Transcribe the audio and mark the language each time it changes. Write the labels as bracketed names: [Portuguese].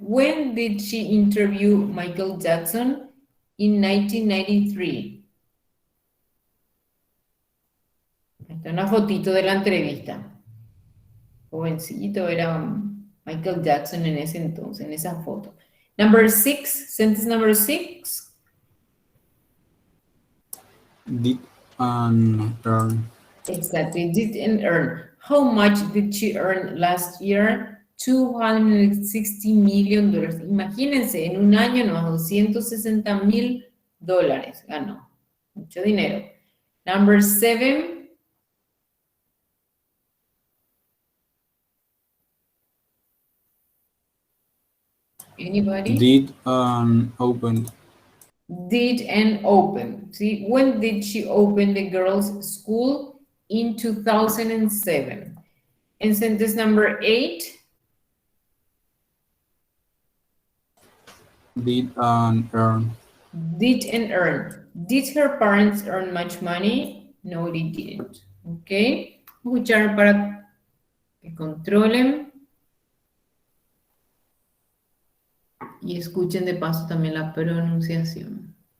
[English] When did she interview Michael Jackson? In 1993. [Spanish] Esta es una fotito de la entrevista. Jovencito, era Michael Jackson en ese entonces, en esa foto. [English] Number 6, sentence number 6. Did and earn. Exactly, did and earn. How much did she earn last year? $260 million. [Spanish] Imagínense, en un año nos $260 mil ganó. Mucho dinero. [English] Number 7. Anybody? Did and opened. Did and open. See, when did she open the girls' school? In 2007. And sentence number 8. Did and earn. Did and earn. Did her parents earn much money? No, they didn't. Ok. [Spanish] Escuchar para que controlen. Y escuchen de paso también la pronunciación.